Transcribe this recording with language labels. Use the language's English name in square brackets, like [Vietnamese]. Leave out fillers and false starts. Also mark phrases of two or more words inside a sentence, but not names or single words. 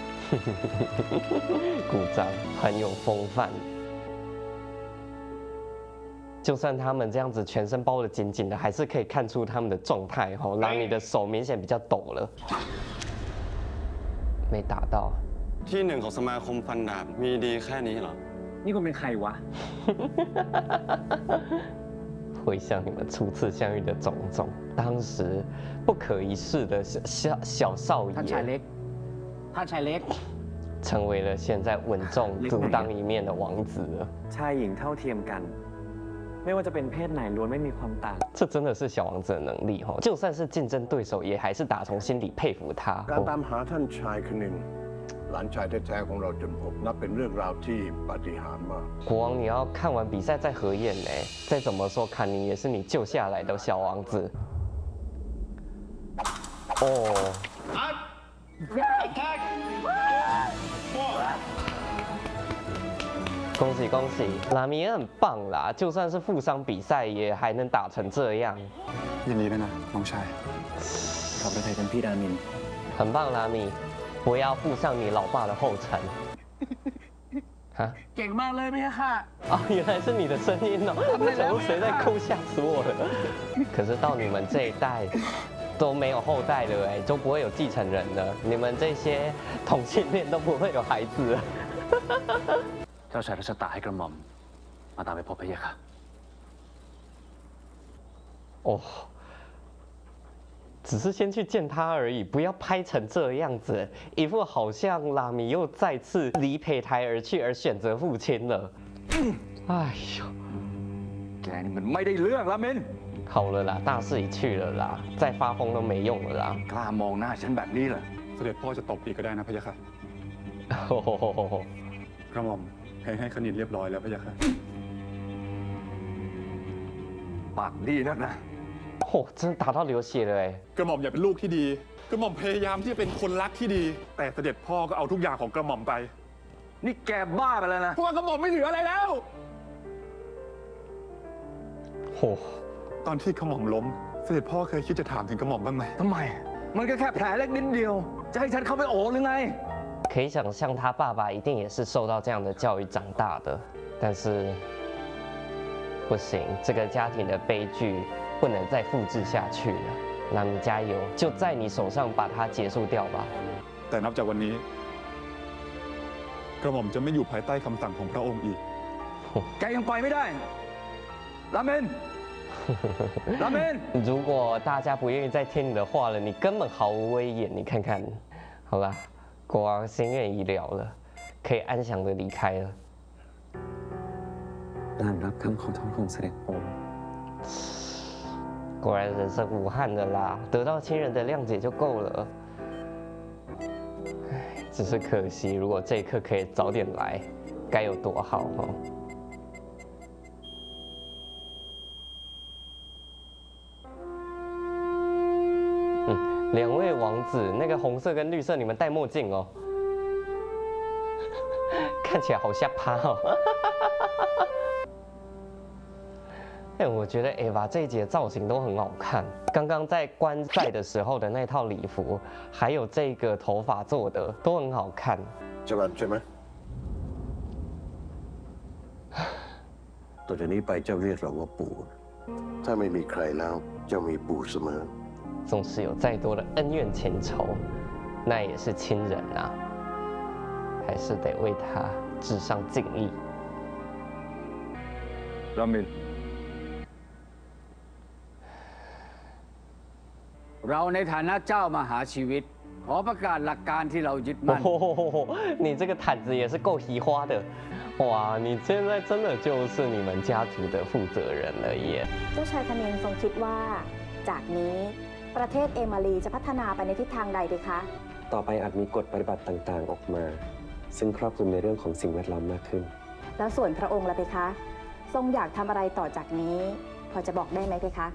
[Chinese] 鼓掌，很有风范。就算他们这样子全身包得紧紧的，还是可以看出他们的状态。吼，拉米的手明显比较抖了，没打到。 [Thai] ที่1ของสมาคมฟันดาบมีดีแค่นี้เหรอ นี่คุณเป็นใครวะ [Chinese] 回想你们初次相遇的种种，当时不可一世的小少爷， [Thai] ท่านชายเล็กท่านชายเล็ก [Chinese] 成为了现在稳重独当一面的王子了。 [Thai] ชายหญิงเท่าเทียมกันไม่ว่าจะเป็นเพศไหนล้วนไม่มีความต่าง [Chinese] 这真的是小王子的能力哈，就算是竞争对手，也还是打从心里佩服他。 [Thai] การตามหาท่านชายคณินหลานชายแท้ๆของเราจนพบนับเป็นเรื่องราวที่ปาฏิหาริย์มาก [Chinese] 国王，你要看完比赛再合眼呢。再怎么说，坎尼也是你救下来的小王子。哦。恭喜恭喜，拉米也很棒啦！就算是负伤比赛，也还能打成这样。 [Thai] ยินดีด้วยนะน้องชาย ขอบพระทัยท่านพี่รามิน [Chinese] 很棒，拉米，不要步上你老爸的后尘。啊？啊？ [Thai] เก่งมากเลยพี่ค่ะ [Chinese] 哦，原来是你的声音哦！我想说谁在哭，吓死我了。可是到你们这一代都没有後代了哎，都不會有繼承人了。你們這些同性戀都不會有孩子了。 [Thai] เจ้าชายรัชตาให้กระหม่อมมาตามไปพบพระยะค่ะ [Chinese] 哦，只是先去見他而已，不要拍成這樣子，一副好像拉米又再次離胚胎而去，而選擇父親了。哎呦， [Thai] แกนี่มันไม่ได้เรื่องละมิน [Chinese] 好了啦，大勢已去了啦，再發瘋都沒用了啦。 [Thai] กล้ามองหน้าฉันแบบนี้เหรอ เสด็จพ่อจะตบอีกก็ได้นะพะยะค่ะ 哦， กระหม่อมให้คณินเรียบร้อยแล้วพะยะค่ะ ปากดีนักนะ [Chinese] 哦，真的打到流血了哎。 [Thai] กระหม่อมอยากเป็นลูกที่ดี กระหม่อมพยายามที่จะเป็นคนรักที่ดี แต่เสด็จพ่อก็เอาทุกอย่างของกระหม่อมไป นี่แกบ้าไปแล้วนะ เพราะว่ากระหม่อมไม่เหลืออะไรแล้ว 嚯、 ตอนที่กระหม่อมล้ม เสด็จพ่อเคยคิดจะถามถึงกระหม่อมบ้างไหม ทำไม มันก็แค่แผลเล็กนิดเดียว จะให้ฉันเข้าไปโอบหรือไง [Chinese] 可以想象他爸爸一定也是受到这样的教育长大的，但是不行，这个家庭的悲剧不能再复制下去了。那你加油，就在你手上把它结束掉吧。 [Thai] แต่นับจากวันนี้ กระหม่อมจะไม่อยู่ภายใต้คำสั่งของพระองค์อีก แกยังไปไม่ได้ลาเมนลาเมน [Chinese] 如果大家不愿意再听你的话了，你根本毫无威严。你看看，好啦，国王心愿已了了，可以安详的离开了。 [Thai] ตามรับคำขอโทษของเสด็จปู่ [Chinese] 果然人生无憾的啦，得到亲人的谅解就够了。唉，只是可惜，如果这一刻可以早点来，该有多好哦。两位王子，那个红色跟绿色，你们戴墨镜哦，看起来好吓趴哦。哎，我觉得 Eva 这一集的造型都很好看。刚刚在观赛的时候的那套礼服，还有这个头发做的都很好看。 [Thai] จะรันใช่ไหมต่อจากนี้ไปเจ้าเรียกเราว่าปู่ ถ้าไม่มีใครแล้วเจ้ามีปู่เสมอ [Chinese] 纵使有再多的恩怨情仇，那也是亲人啊，还是得为他致上敬意。 [Thai] รามิน เราในฐานะเจ้ามหาชีวิต ขอประกาศหลักการที่เรายึดมั่น [Chinese] 哦，你这个毯子也是够奇花的，哇！你现在真的就是你们家族的负责人了耶。 [Thai] เจ้าชายคณินทรงคิดว่า จากนี้ประเทศเอมารีจะพัฒนาไปในทิศทางใดดีคะ ต่อไปอาจมีกฎปฏิบัติต่างๆออกมา ซึ่งครอบคลุมในเรื่องของสิ่งแวดล้อมมากขึ้น แล้วส่วนพระองค์ล่ะเพคะ ทรงอยากทำอะไรต่อจากนี้ พอจะบอกได้ไหมเพคะ